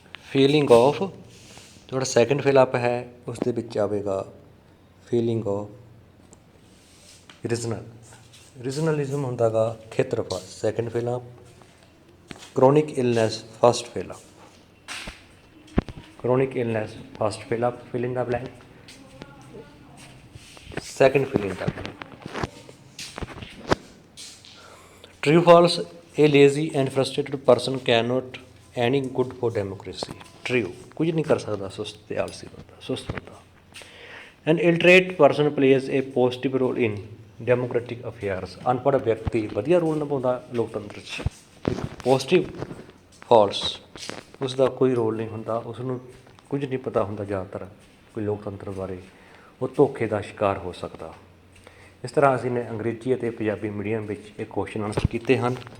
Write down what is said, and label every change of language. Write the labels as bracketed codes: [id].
[pa] Feeling of ਜਿਹੜਾ second fill up ਹੈ ਉਸ ਦੇ ਵਿੱਚ ਆਵੇਗਾ ਫੀਲਿੰਗ ਆਫ ਰੀਜਨਲ। ਰੀਜਨਲਿਜ਼ਮ ਹੁੰਦਾ ਗਾ ਖੇਤਰਵਾਦ, second fill up. [en] chronic illness, first fill up. Chronic illness, first fill up, fill in the blank. Second fill in the blank. True, false, a lazy and frustrated person cannot any good for democracy. [pa] True, ਕੁਝ ਨਹੀਂ ਕਰ ਸਕਦਾ ਸੁਸਤ ਤੇ ਆਲਸੀ ਬੰਦਾ, ਸੁਸਤ ਬੰਦਾ। [en] An illiterate person plays a positive role in democratic affairs. [pa] ਅਨਪੜ੍ਹ ਵਿਅਕਤੀ ਵਧੀਆ ਰੋਲ ਨਿਭਾਉਂਦਾ ਲੋਕਤੰਤਰ 'ਚ। ਪੋਜ਼ੀਟਿਵ, ਫਾਲਸ, ਉਸ ਦਾ ਕੋਈ ਰੋਲ ਨਹੀਂ ਹੁੰਦਾ, ਉਸ ਨੂੰ ਕੁਝ ਨਹੀਂ ਪਤਾ ਹੁੰਦਾ ਜ਼ਿਆਦਾਤਰ ਕੋਈ ਲੋਕਤੰਤਰ ਬਾਰੇ, ਉਹ ਧੋਖੇ ਦਾ ਸ਼ਿਕਾਰ ਹੋ ਸਕਦਾ। ਇਸ ਤਰ੍ਹਾਂ ਅਸੀਂ ਨੇ ਅੰਗਰੇਜ਼ੀ ਅਤੇ ਪੰਜਾਬੀ ਮੀਡੀਅਮ ਵਿੱਚ ਇਹ ਕੁਐਸਚਨ ਆਨਸਰ ਕੀਤੇ ਹਨ।